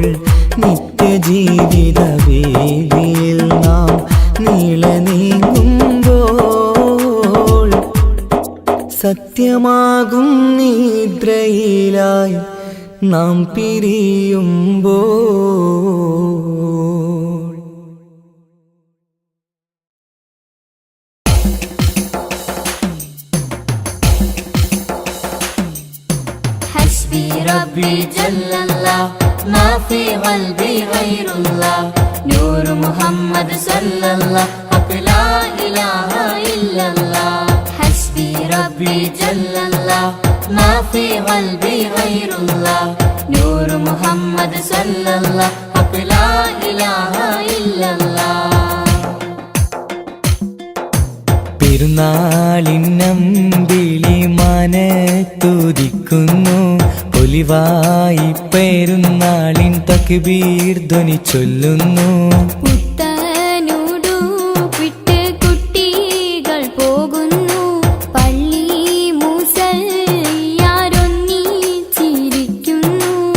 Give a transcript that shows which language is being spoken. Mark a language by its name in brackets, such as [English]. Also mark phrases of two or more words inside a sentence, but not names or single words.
[Malayalam] നിത്യജീവിത വീതിയിൽ നാം നീളെ നീങ്ങുമ്പോൾ സത്യമാകും നിദ്രയിലായി നാം പിരിയുമ്പോൾ. [Arabic] حسبي ربي جل الله ما في قلبي غير الله نور محمد صلى الله حق لا إله إلا الله حسبي ربي جل الله ما في قلبي غير الله نور محمد صلى الله حق لا إله إلا الله. [Malayalam] പെരുന്നാളിനമ്പിളി മനത്തുദിക്കുന്നു ഒലിവായി പെരുന്നാളിൻ തക്ബീർ ധ്വനി ചൊല്ലുന്നു. പുത്തനുടുപ്പിട്ട് കുട്ടികൾ പോകുന്നു പള്ളി മുസല്ലിയാരൊന്നിച്ചിരിക്കുന്നു.